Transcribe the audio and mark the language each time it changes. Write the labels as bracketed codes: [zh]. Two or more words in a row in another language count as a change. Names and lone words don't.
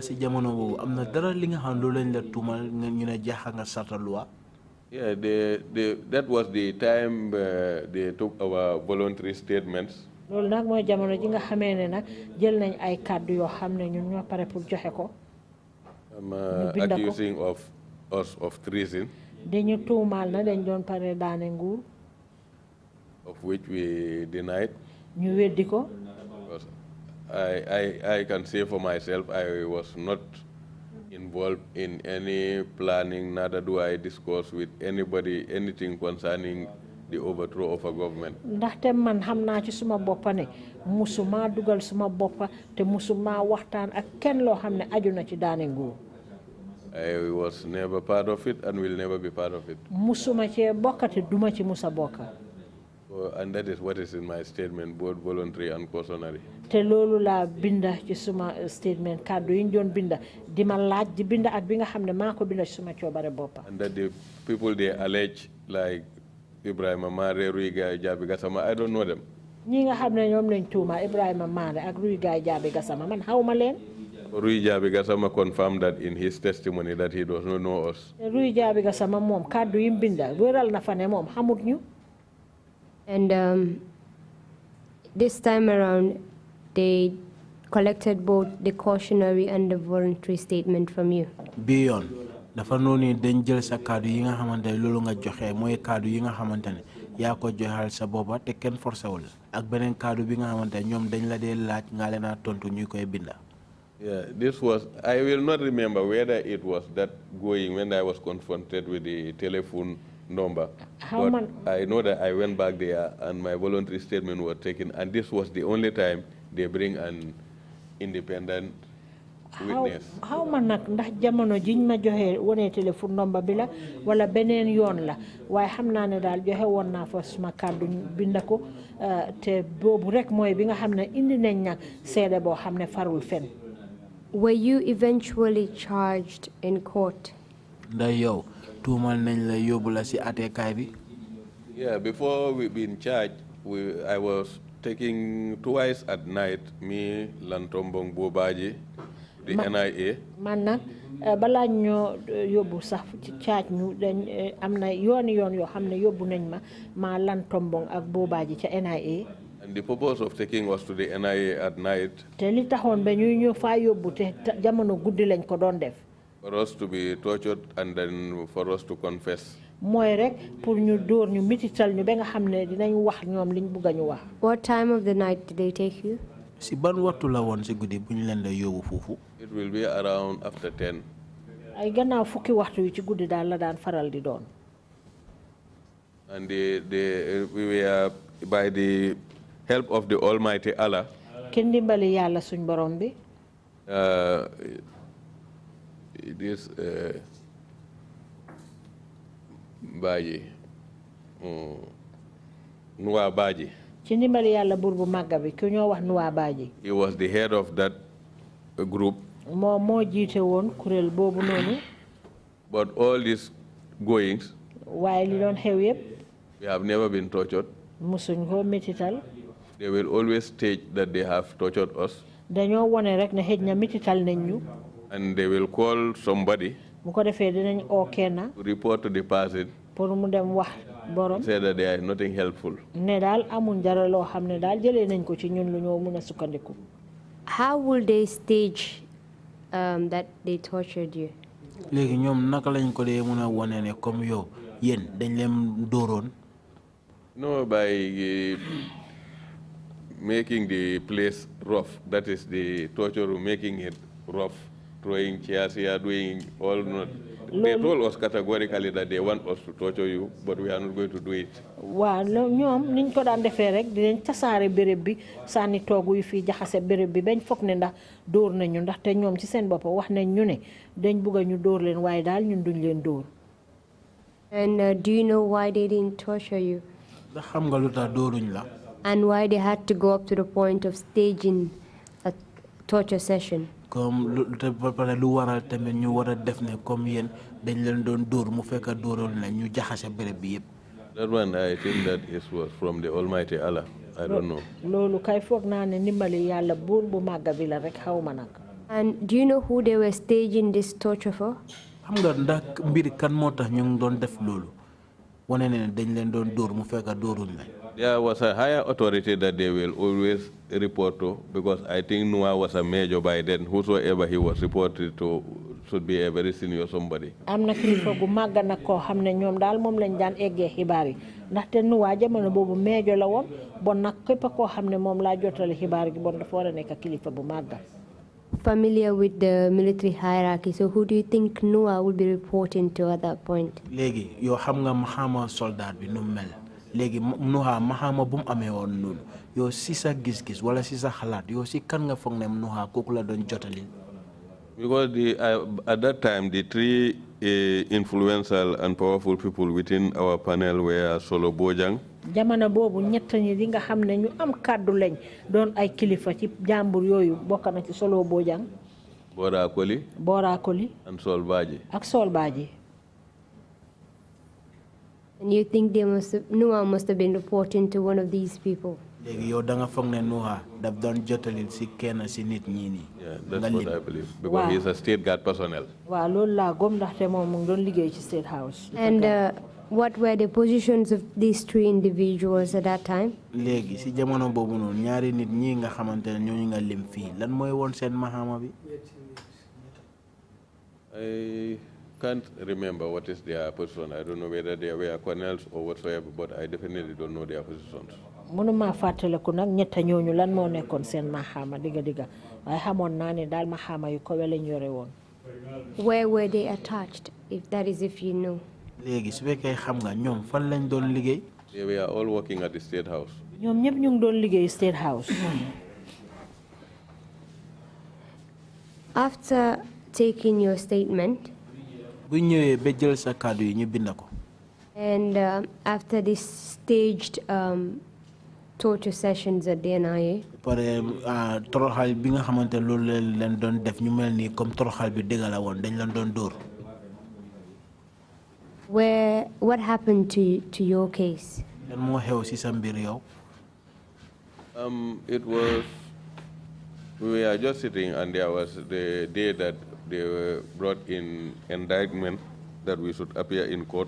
[en] Yeah, that was the time they took our voluntary statements. Accusing of us of treason. [wo] dañu tuumal na dañ doon pare daane nguur. [en] Of which we denied. [wo] ñu weddi ko. [en] Because I can say for myself, I was not involved in any planning, neither do I discuss with anybody anything concerning the overthrow of a government. [wo] Ndaxte man xam naa ci suma boppa ne musuma dugal suma boppa te musuma waxtaan ak kenn loo xam ne aju na ci daane nguur. [en] I was never part of it and will never be part of it. [wo] Musuma cee bokka te duma ci musa bokka. [en] And that is what is in my statement, both voluntary and cautionary. [wo] Te loolu laa binda ci suma statement kàddu yi ñu doon binda di ma laaj di binda ak bi nga xam ne maa ko binda ci suma coobare boppa. [en] And that the people they allege like Ibrahima Mare, Rui Gaye Jabi Gassama, I don't know them. [wo] ñi nga xam ne ñoom lañ tuuma Ibrahima Mare ak Rui Gaye Jabi Gassama man xawma leen. [en] Rui Jabi Gassama confirmed that in his testimony that he does not know us. [wo] Rui Jabi Gassama moom kàddu yi binda wéral na fa ne moom xamut ñu. [en] And this time around, they collected both the cautionary and the voluntary statement from you. Beyond, [wo] dafa noni dañ jël sa kàddu yi nga xamantene lolu nga joxe moy kàddu yi nga xamantene ya ko joxal sa boba te ken forcé wul ak benen kàddu bi nga xamantene ñom dañ la dé laaj nga leena tontu ñuy koy binda. [en] Yeah, this was, I will not remember whether it was that going when I was confronted with the telephone number. But I know that I went back there and my voluntary statement was taken, and this was the only time they bring an independent witness. [wo] How man nak ndax jamono jiñ ma joxe woné téléphone number bi la wala benen yoon la waye xamna né dal joxe won na fa suma kaddu bindako te bobu rek moy bi nga xamné indi nañ nak sédé bo xamné farul fen. [en] Were you eventually charged in court? [wo] Nda yow tuumal nañ la yóbbu la ci àttekaay bi. [en] Yeah, before we been charged, I was taking twice at night, me, Lantombong Bobaji, the NIA. [wo] Man nak bala ñoo yóbbu sax ci charge ñu dañ amna yoon yoo xamne yóbbu nañ ma Lantombong ak Bobaji ca NIA. [en] And the purpose of taking us to the NIA at night, [wo] te li taxoon ba ñuy ñëw faa yóbbu te jamono guddi lañ ko doon def. [en] for us to be tortured and then for us to confess. [wo] Mooy rek pour ñu dóor ñu mitital ñu ba nga xam ne dinañ wax ñoom liñ bugg a ñu wax. [en] What time of the night did they take you? [wo] Si ban waxtu la woon si guddi bu ñu leen la yóbbu foofu. [en] It will be around after 10. [wo] Ay gannaaw fukki waxtu yu ci guddi daal la daan faral di doon. [en] And we were, by the help of the Almighty Allah, [wo] Ki ndimbali Yàlla suñ borom bi. [en] This Baji, Nuwa Baji. [wo] Ci ndimbali Yàlla buur bu màgga bi ku ñoo wax Nuwa Baji. [en] He was the head of that group. [wo] moo jiite woon kuréel boobu noonu. [en] But all these goings, [wo] waaye li doon xew yépp. [en] we have never been tortured. [wo] musuñ ko mitital. [en] They will always state that they have tortured us. [wo] dañoo wone rek ne xëj na mitital nañ ñu. [en] And they will call somebody [wo] bu ko defee dinañ oo kenn. [en] to report to the person. [wo] pour mu dem wax borom. [en] Say that there is nothing helpful. [wo] ne daal amuñ dara loo xam ne daal jëlee nañ ko ci ñun lu ñoo mën a sukkandiku. [en] How will they stage that they tortured you? [wo] léegi ñoom naka lañ ko dee mën a wone ne comme yow yéen dañ leen dóoroon. [en] No, by making the place rough. That is the torture, making it rough, throwing chairs here, doing all. They told us categorically that they want us to torture you, but we are not going to do it. [wo] waaw ñoom niñ ko daan defee rek dinañ tasaare béréb bi sànni toogu yu fii jaxase béréb bi bañ foog ne ndax dóor nañu ndax te ñoom ci seen bopp wax nañ ñu ne dañ bugg a ñu dóor leen waaye daal ñun duñ leen dóor. [en] And do you know why they didn't torture you? [wo] ndax xam nga lu tax dóoruñ la. [en] And why they had to go up to the point of staging a torture session? [wo] comme lu te ba pare lu waral tamit ñu war a def ne comme yéen dañ leen doon dóor mu fekk dóoroon la ñu jaxase béréb bi yëpp. [en] That one, I think that it was from the Almighty Allah. I don't know. [wo] loolu kay foog naa ne ndimbali Yàlla buur bu màgga bi la rek xaw ma nag. [en] And do you know who they were staging this torture for? [wo] xam nga ndax mbir kan moo tax ñu ngi doon def loolu wane ne dañ leen doon dóor mu fekk dóoruñ la. [en] There was a higher authority that they will always report to, because I think Noah was a major by then. Whosoever he was reported to should be a very senior somebody. [wo] am na kilifa gu màgg nag koo xam ne ñoom daal moom lañ daan eggee xibaar yi ndaxte nuwaa jamono boobu meejo la woon bon nag képp koo xam ne moom laa jotale xibaar gi bon dafa war a nekk kilifa bu màgg. [en] Familiar with the military hierarchy, so who do you think Noah would be reporting to at that point? [wo] Léegi yoo xam nga maxaama soldat bi nu mel léegi Noah maxaama bu mu amee woon noonu yow si sa gis-gis wala si sa xalaat yow si kan nga foog ne Noah kooku la doon jotalil. [en] Because at that time, the three influential and powerful people within our panel were Solo Bojang, [wo] jamono boobu ñett ñi li nga xam ne ñu am kàddu lañ doon ay kilifa ci jàmbur yooyu bokk na ci Solo Bojang, Bora Koli, [en] and Sol Baji. [wo] ak Sol Baji. [en] And you think Noah must have been reporting to one of these people? [wo] Léegi yow da nga foog ne Noah daf doon jotalil si kenn si nit ñi nii. [en] Yeah, that's what I believe. Because he's a state guard personnel. [wo] Waaw loolu laa gëm ndaxte moom mu ngi doon liggéey ci State House. [en] And what were the positions of these three individuals at that time? [wo] Léegi si jamono boobu noonu ñaari nit ñi nga xamante ne ñooñu nga lim fii lan mooy woon seen maxaama bi. [en] I can't remember what is their position. I don't know whether they were colonels or whatsoever, but I definitely don't know their positions. [wo] Mënuma fàttaliku nag ñett ñooñu lan moo nekkoon seen maxaama digga waaye xamoon naa ne daal maxaama yu ko lañ yore woon. [en] Where were they attached, if you know? [wo] Léegi su fekkee xam nga ñoom fan lañ doon liggéey. [en] They were all working at the State House. [wo] ñoom ñëpp ñu ngi doon liggéey State House. [en] After taking your statement, [wo] bu ñëwee ba jël sa kàddu yi ñu bind ko. [en] and after this staged torture sessions at the NIA, [wo] pare toroxal bi nga xamante loolu leen doon def ñu mel ni comme toroxal bi dëgg la woon dañ leen doon dóor. [en] what happened to your case? [wo] lan moo xew si sa mbir yow. [en] It was, we were just sitting and there was the day that they were brought in indictment that we should appear in court.